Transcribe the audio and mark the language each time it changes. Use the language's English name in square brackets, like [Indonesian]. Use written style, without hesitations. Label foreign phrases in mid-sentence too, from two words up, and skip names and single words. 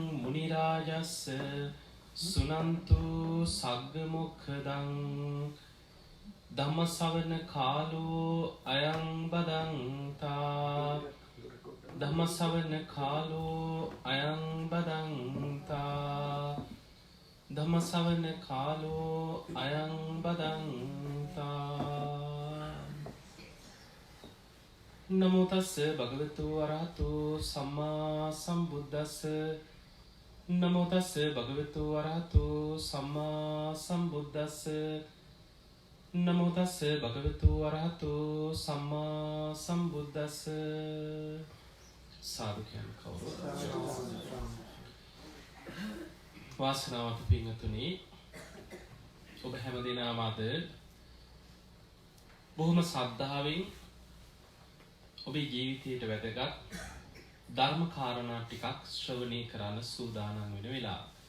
[Pali] මුනි රාජස්ස සුනන්තු සග්ග මොක්ඛදං ධම්ම ශ්‍රවණ කාලෝ අයං බදන්තා ධම්ම ශ්‍රවණ කාලෝ අයං බදන්තා ධම්ම ශ්‍රවණ කාලෝ අයං බදන්තා. නමෝ තස්ස භගවතු වරහතෝ සම්මා සම්බුද්දස්ස නමෝ තස්ස භගවතු වරහතෝ සම්මා සම්බුද්දස්ස නමෝ තස්ස භගවතු වරහතෝ සම්මා සම්බුද්දස්ස. [Sinhala] සාදු කියන කවුරුද? වාසනාවන්ත පින්වතුනි, ඔබ හැමදෙනාම අද බොහොම ශ්‍රද්ධාවෙන් ඔබේ ජීවිතයට වැදගත් ධර්ම කාරණා ටිකක් ශ්‍රවණය කරන්න සූදානම් වෙන වෙලාව.